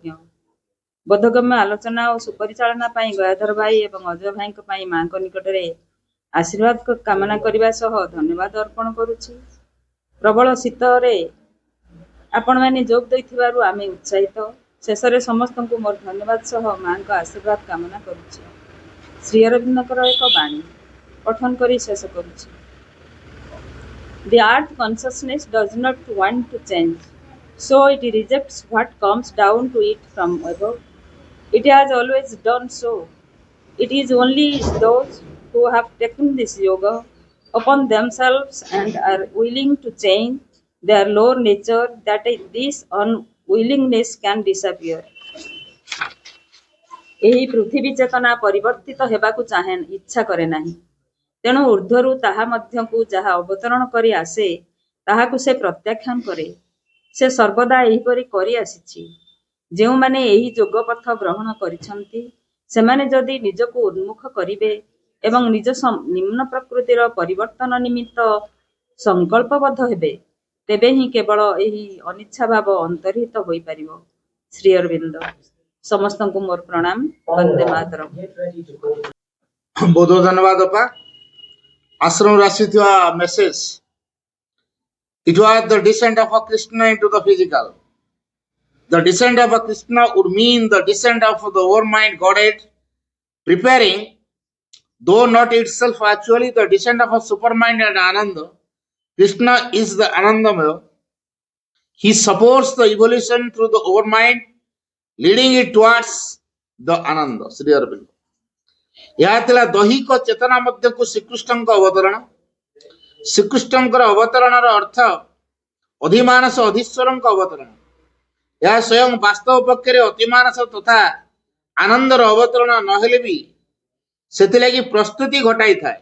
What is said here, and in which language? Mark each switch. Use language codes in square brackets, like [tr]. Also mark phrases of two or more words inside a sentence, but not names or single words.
[or] ବୋଧଗମ୍ୟ ଆଲୋଚନା ଓ ସୁପରିଚାଳନା ପାଇଁ ଗୟାଧର ଭାଇ ଏବଂ ଅଜୟ ଭାଇଙ୍କ ପାଇଁ ମାଙ୍କ ନିକଟରେ ଆଶୀର୍ବାଦ କାମନା କରିବା ସହ ଧନ୍ୟବାଦ ଅର୍ପଣ କରୁଛି। ପ୍ରବଳ ଶୀତରେ ଆପଣମାନେ ଯୋଗ ଦେଇଥିବାରୁ ଆମେ ଉତ୍ସାହିତ। ଶେଷରେ ସମସ୍ତଙ୍କୁ ମୋର ଧନ୍ୟବାଦ ସହ ମାଙ୍କ ଆଶୀର୍ବାଦ କାମନା କରୁଛି। ଶ୍ରୀ ଅରବିନ୍ଦଙ୍କର ଏକ ବାଣୀ ପଠନ କରି ଶେଷ କରୁଛି। [en] The earth consciousness does not want to change, so it rejects what comes down to it from above. It has always done so. It is only those who have taken this yoga upon themselves and are willing to change their lower nature that this unwillingness can disappear. [or] ଏହି ପୃଥିବୀ ଚେତନା ପରିବର୍ତ୍ତିତ ହେବାକୁ ଇଚ୍ଛା କରେ ନାହିଁ। ତେଣୁ ଊର୍ଦ୍ଧ୍ୱରୁ ତାହା ମଧ୍ୟକୁ ଯାହା ଅବତରଣ କରି ଆସେ ତାହାକୁ ସେ ପ୍ରତ୍ୟାଖ୍ୟାନ କରେ। ସେ ସର୍ବଦା ଏହିପରି କରି ଆସିଛି। ଯେଉଁମାନେ ଏହି ଯୋଗ ପଥ ଗ୍ରହଣ କରିଛନ୍ତି ସେମାନେ ଯଦି ନିଜକୁ ଉନ୍ମୁଖ କରିବେ ଏବଂ ନିଜ ନିମ୍ନ ପ୍ରକୃତିର ପରିବର୍ତ୍ତନ ନିମିତ୍ତ ସଂକଳ୍ପବଦ୍ଧ ହେବେ ତେବେ ହିଁ କେବଳ ଏହି ଅନିଚ୍ଛା ଭାବ ଅନ୍ତର୍ହିତ ହୋଇପାରିବ। ଶ୍ରୀ ଅରବିନ୍ଦ। ସମସ୍ତଙ୍କୁ ମୋର ପ୍ରଣାମ। ବନ୍ଦେ ମାତରମ୍। ବହୁତ ଧନ୍ୟବାଦ ଅପା। ଆଶ୍ରମରୁ ଆସିଥିବା ମେସେଜ। [en] It was the descent of a Krishna into the physical. The descent of a Krishna would mean the descent of the overmind Godhead, preparing, though not itself actually, the descent of a supermind and Ananda. Krishna is the Anandamaya. He supports the evolution through the overmind, leading it towards the Ananda. Sri Aurobindo. [or] ଏହା ଥିଲା ଦୈହିକ ଚେତନା ମଧ୍ୟକୁ ଶ୍ରୀକୃଷ୍ଣଙ୍କ ଅବତରଣ। ଶ୍ରୀକୃଷ୍ଣଙ୍କର ଅବତରଣର ଅର୍ଥ ଅଧିମାନସ ଅଧୀଶ୍ୱରଙ୍କ ଅବତରଣ। ଏହା ସ୍ୱୟଂ ବାସ୍ତବ ପକ୍ଷରେ ଅତିମାନସ ତଥା ଆନନ୍ଦର ଅବତରଣ ନହେଲେ ବି ସେଥିଲାଗି ପ୍ରସ୍ତୁତି ଘଟାଇଥାଏ।